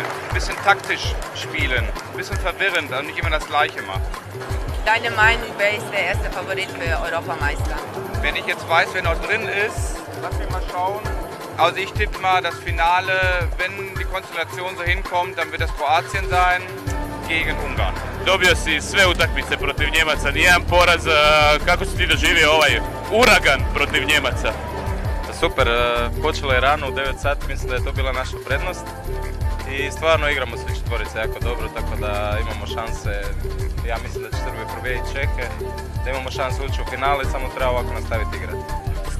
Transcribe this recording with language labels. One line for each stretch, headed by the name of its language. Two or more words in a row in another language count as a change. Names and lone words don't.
German: Ein bisschen taktisch spielen, ein bisschen verwirrend und nicht immer das Gleiche machen. Deine Meinung, wer ist der erste Favorit für Europameister? Wenn ich jetzt weiß, wer noch drin ist, lass mich mal schauen. Also ich tippe mal das Finale, wenn die Konstellation so hinkommt, dann wird das Kroatien sein gegen Ungarn.
Serbian: Dobio si sve utakmice protiv Njemaca, nijedan poraz. Kako si ti doživio ovaj Uragan protiv Njemaca? Super, počelo je rano u 9 sati, mislim da je to bila naša prednost. I stvarno igramo svi četvorice jako dobro, tako da imamo šanse, ja mislim da će Srbija pobijediti Čehe, da imamo šanse ući u finale, samo treba ovako nastaviti igrati.